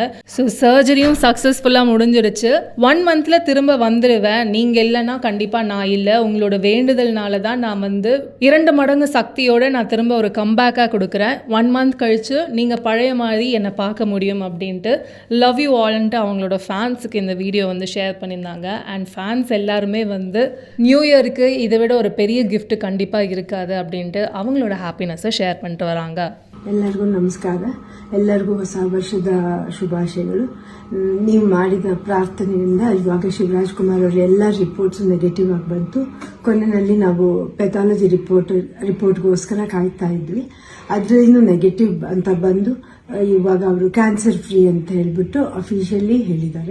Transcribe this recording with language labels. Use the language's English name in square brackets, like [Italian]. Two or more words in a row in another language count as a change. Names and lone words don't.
[Tamil] ஸோ சர்ஜரியும் சக்ஸஸ்ஃபுல்லாக முடிஞ்சிருச்சு. 1 monthல திரும்ப வந்துடுவேன், நீங்கள் இல்லைன்னா கண்டிப்பாக நான் இல்லை, உங்களோட வேண்டுதல்னால தான் நான் 2 மடங்கு சக்தியோடு நான் திரும்ப ஒரு கம்பேக்காக கொடுக்குறேன். 1 month கழித்து நீங்கள் பழைய மாதிரி என்னை பார்க்க முடியும் அப்படின்ட்டு [English] love you all [Tamil] அவங்களோட ஃபேன்ஸுக்கு இந்த வீடியோ ஷேர் பண்ணியிருந்தாங்க. அண்ட் ஃபேன்ஸ் எல்லாருமே [English] new year [Tamil] இதை விட ஒரு பெரிய கிஃப்ட் கண்டிப்பாக இருக்காது அப்படின்ட்டு அவங்களோட ஹாப்பினஸை ஷேர் பண்ணிட்டு வராங்க. [Kannada] ಎಲ್ಲರಿಗೂ ನಮಸ್ಕಾರ. ಎಲ್ಲರಿಗೂ ಹೊಸ ವರ್ಷದ ಶುಭಾಶಯಗಳು. ನೀವು ಮಾಡಿದ ಪ್ರಾರ್ಥನೆಯಿಂದ ಇವಾಗ ಶಿವರಾಜ್ಕುಮಾರ್ ಅವರ ಎಲ್ಲ [English] reports negative [Kannada] ಆಗಿ ಬಂತು. ಕೊನೆಯಲ್ಲಿ ನಾವು ಪೆಥಾಲಜಿ ರಿಪೋರ್ಟ್ಗೋಸ್ಕರ ಕಾಯ್ತಾ ಇದ್ವಿ. ಅದರಿಂದ ನೆಗೆಟಿವ್ ಅಂತ ಬಂದು ಇವಾಗ ಅವರು [English] cancer free [Kannada] ಅಂತ ಹೇಳ್ಬಿಟ್ಟು ಅಫಿಷಿಯಲಿ ಹೇಳಿದ್ದಾರೆ.